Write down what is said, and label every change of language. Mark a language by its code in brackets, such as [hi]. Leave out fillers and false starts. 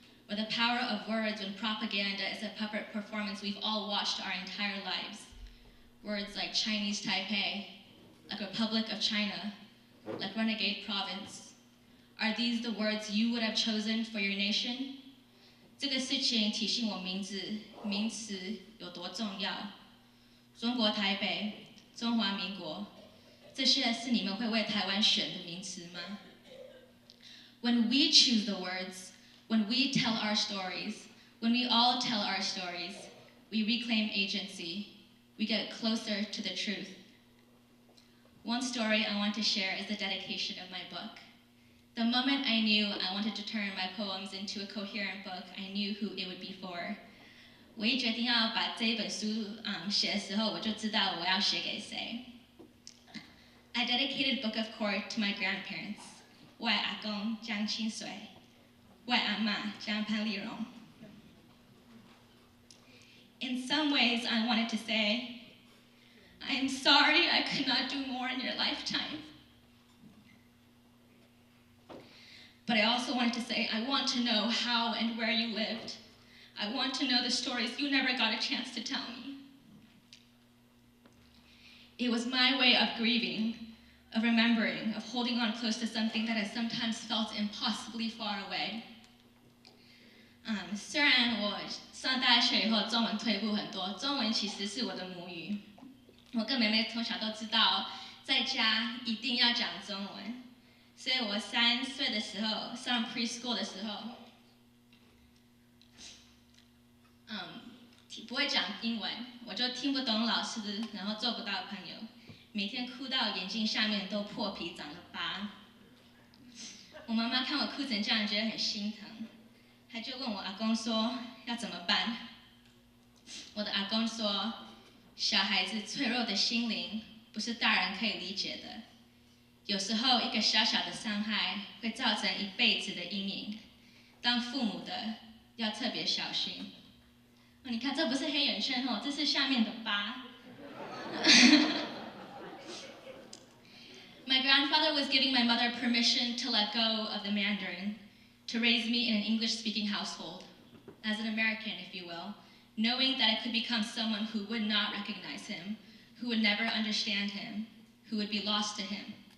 [en] Or the power of words when propaganda is a puppet performance we've all watched our entire lives. Words like Chinese Taipei, like Republic of China, like renegade province. Are these the words you would have chosen for your nation? [zh] 这个事情提醒我名词有多重要。中国台北，中华民国，这些是你们会为台湾选的名词吗？ [en] When we choose the words, when we tell our stories, when we all tell our stories, we reclaim agency. We get closer to the truth. One story I want to share is the dedication of my book. The moment I knew I wanted to turn my poems into a coherent book, I knew who it would be for. [zh] 我一决定要把这一本书写的时候，我就知道我要写给谁。 [en] I dedicated Book of Court to my grandparents. [zh] 我的阿公江清水，我的阿嬷江潘丽蓉。 [en] In some ways, I wanted to say, I am sorry I could not do more in your lifetime. But I also wanted to say, I want to know how and where you lived. I want to know the stories you never got a chance to tell me. It was my way of grieving, of remembering, of holding on close to something that I sometimes felt impossibly far away. [zh] 虽然我上大学以后中文退步很多，中文其实是我的母语。我跟妹妹从小都知道，在家一定要讲中文，所以我3岁的时候上 preschool 的时候，不会讲英文，我就听不懂老师，然后做不到朋友，每天哭到眼睛下面都破皮长了疤。我妈妈看我哭成这样，觉得很心疼，她就问我阿公说要怎么办。我的阿公说，小孩子脆弱的心灵不是大人可以理解的，有时候一个小小的伤害会造成一辈子的阴影，当父母的要特别小心。你看，这不是黑眼圈哦，这是下面的疤。 [en] My grandfather was giving my mother permission to let go of the Mandarin, to raise me in an English-speaking household, as an American, if you will, knowing that I could become someone who would not recognize him, who would never understand him, who would be lost to him.